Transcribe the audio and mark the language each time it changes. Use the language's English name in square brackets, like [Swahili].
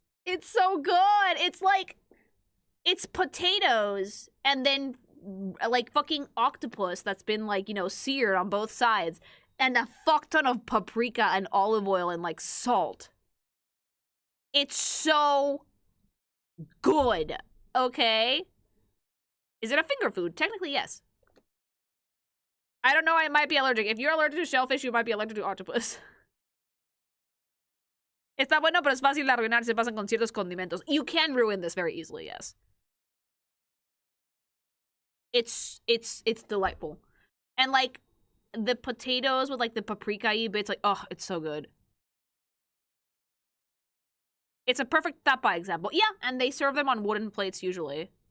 [English] It's so good. It's like, it's potatoes and then, like, fucking octopus that's been, like, you know, seared on both sides, and a fuck ton of paprika and olive oil and, like, salt. It's so good, okay? Is it a finger food? Technically, yes. I don't know, I might be allergic. If you're allergic to shellfish, you might be allergic to octopus. [Spanish] Está bueno, pero es fácil de arruinar. Se pasan con ciertos condimentos. [English] You can ruin this very easily, yes. It's delightful. And, like, the potatoes with, like, the paprika-y bits, like, oh, it's so good. It's a perfect tapa example. Yeah, and they serve them on wooden plates usually.